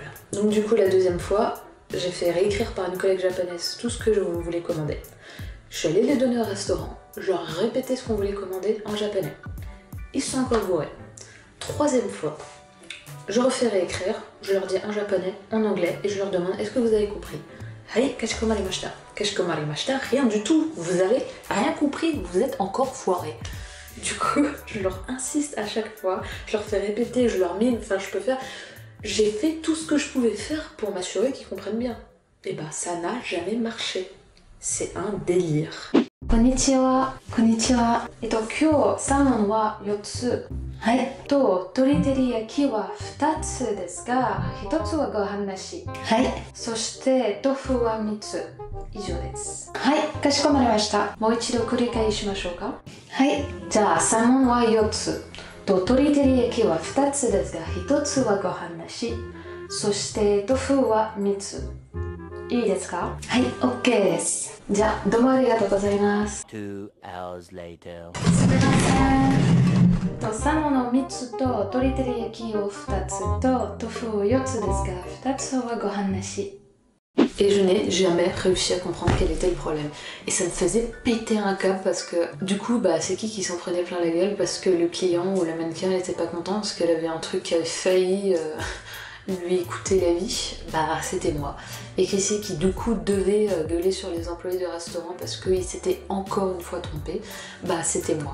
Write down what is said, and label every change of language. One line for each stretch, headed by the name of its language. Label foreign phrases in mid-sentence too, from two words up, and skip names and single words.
French: Donc du coup la deuxième fois, j'ai fait réécrire par une collègue japonaise tout ce que je voulais commander. Je suis allée les donner au restaurant, je leur ai répété ce qu'on voulait commander en japonais. Ils se sont encore gourés. Troisième fois, je refais réécrire, je leur dis en japonais, en anglais, et je leur demande est-ce que vous avez compris?
Japanese: はい、かしこまりました. Kashikomarimashita,
French: rien du tout. Vous avez rien compris, vous êtes encore foirés. Du coup, je leur insiste à chaque fois, je leur fais répéter, je leur mime, enfin je peux faire... J'ai fait tout ce que je pouvais faire pour m'assurer qu'ils comprennent bien. Et bah ça n'a jamais marché. C'est un délire.
Japanese: こんにちは。こんにちは. 今日サーモンは4つ。はい。鶏照り焼きは2つですが、1つはご飯なし。はい。そして豆腐は3つ。以上です。はい。かしこまりました。もう一度繰り返しましょうか。はい。じゃあサーモンは4つ。鶏照り焼きは2つですが、1つはご飯なし。そして豆腐は3つ。いいですか？はい、OK です。じゃあ、どうもありがとうございます。
English: 2 hours later。
Japanese: すみません。サーモンを3つと鶏照り焼きを2つと豆腐を4つですが、2つはご飯なし。
French: Et je n'ai jamais réussi à comprendre quel était le problème. Et ça me faisait péter un câble parce que du coup, bah, c'est qui s'en prenait plein la gueule parce que le client ou la mannequin n'était pas content parce qu'elle avait un truc qui avait failli lui coûter la vie, bah c'était moi. Et qui c'est qui du coup devait gueuler sur les employés de restaurant parce qu'ils s'étaient encore une fois trompés, bah c'était moi.